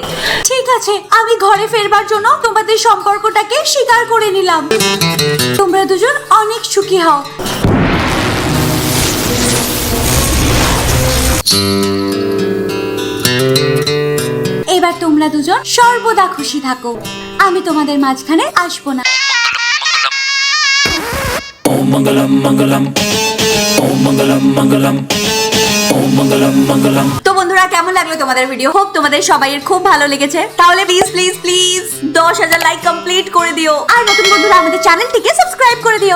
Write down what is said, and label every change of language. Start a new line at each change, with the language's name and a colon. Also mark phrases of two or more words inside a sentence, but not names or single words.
Bangla: ঠিক আছে, আমি ঘরে ফেরবার জন্য তোমাদের সম্পর্কটাকে স্বীকার করে নিলাম। তোমরা দুজন অনেক সুখী হও। এবার তোমরা দুজন সর্বদা খুশি থাকো, আমি তোমাদের মাঝখানে আসবো না।
Sanskrit: ओम मंगलम मंगलम ओम मंगलम मंगलम ओम मंगलम मंगलम।
Bangla: তো বন্ধুরা, কেমন লাগলো তোমাদের ভিডিও? হোপ তোমাদের সবাইয়ের খুব ভালো লেগেছে। তাহলে প্লিজ প্লিজ প্লিজ 10,000 লাইক কমপ্লিট করে দিও, আর নতুন বন্ধুরা আমাদের চ্যানেলটিকে সাবস্ক্রাইব করে দিও।